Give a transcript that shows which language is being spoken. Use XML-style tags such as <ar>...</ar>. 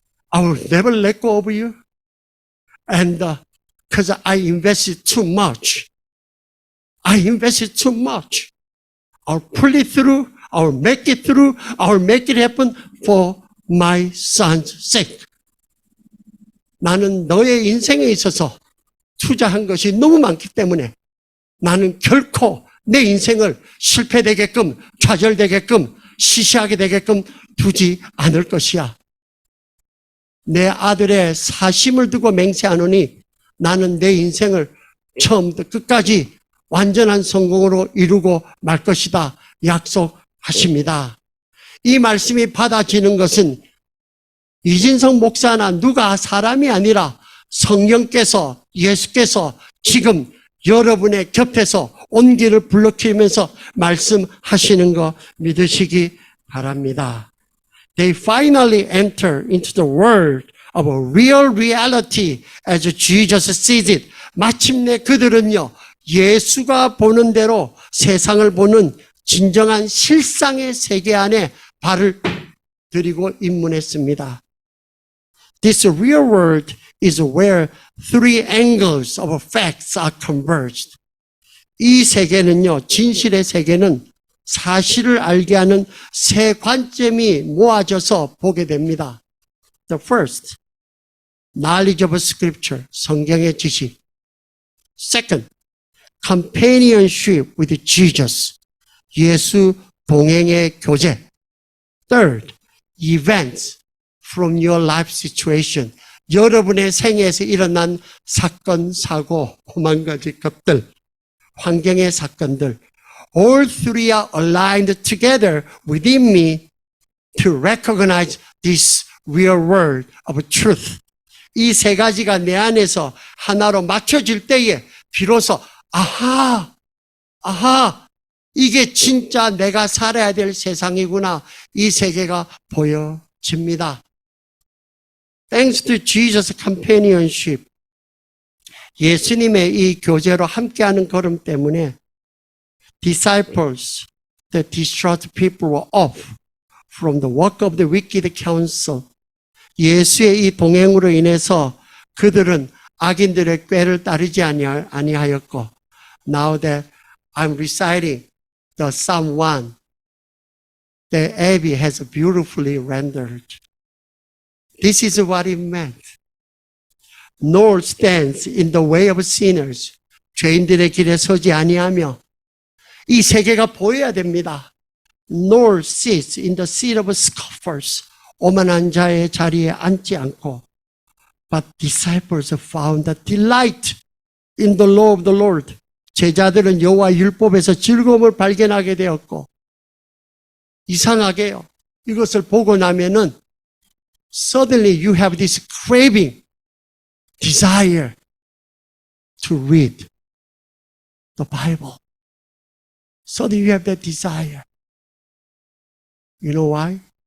<en>I will never let go of you. And because I invested too much. I'll pull it through. I'll make it through. I'll make it happen for my son's sake.</en> <ko>나는 너의 인생에 있어서 투자한 것이 너무 많기 때문에 나는 결코 내 인생을 실패되게끔, 좌절되게끔, 시시하게 되게끔 두지 않을 것이야. 내 아들의 사심을 두고 맹세하노니 나는 내 인생을 처음부터 끝까지 완전한 성공으로 이루고 말 것이다. 약속하십니다. 이 말씀이 받아지는 것은 이진성 목사나 누가 사람이 아니라 성령께서 예수께서 지금 여러분의 곁에서 온기를 불러키면서 말씀하시는 거 믿으시기 바랍니다.</ko> <en>they finally enter into the world of a real reality as Jesus sees it.</en> <ko>마침내 그들은요, 예수가 보는 대로 세상을 보는 진정한 실상의 세계 안에 발을 들이고 입문했습니다.</ko> <en>This real world is where three angles of facts are converged.</en> <ko>이 세계는요, 진실의 세계는 사실을 알게 하는 세 관점이 모아져서 보게 됩니다.</ko> <en>The first, knowledge of scripture,</en> <ko>성경의 지식.</ko> <en>Second, companionship with Jesus,</en> <ko>예수 동행의 교제.</ko> <en>Third, events from your life situation,</en> <ko>여러분의 생애에서 일어난 사건, 사고, 오만 가지 것들, 환경의 사건들.</ko> <en>All three are aligned together within me to recognize this real world of truth.</en> <ko>이 세 가지가 내 안에서 하나로 맞춰질 때에 비로소 아하, 이게 진짜 내가 살아야 될 세상이구나. 이 세계가 보여집니다.</ko> <en>Thanks to Jesus' companionship,</en> <ko>예수님의 이 교제로 함께하는 걸음 때문에</ko> <en>disciples, the distraught people were off from the work of the wicked counsel.</en> <ko>예수의 이 동행으로 인해서 그들은 악인들의 꾀를 따르지 아니하였고,</ko> <en>now that I'm reciting the Psalm 1, the Abby has beautifully rendered. This is what it meant. Nor stands in the way of sinners.</en> <ko>죄인들의 길에 서지 아니하며. 이 세계가 보여야 됩니다.</ko> <en>Nor sits in the seat of scoffers.</en> <ko>오만한 자의 자리에 앉지 않고.</ko> <en>But disciples found a delight in the law of the Lord.</en> <ko>제자들은 여호와 율법에서 즐거움을 발견하게 되었고, 이상하게요. 이것을 보고 나면은</ko> <en>suddenly you have this craving, desire to read the Bible. Suddenly you have that desire. You know why?</en>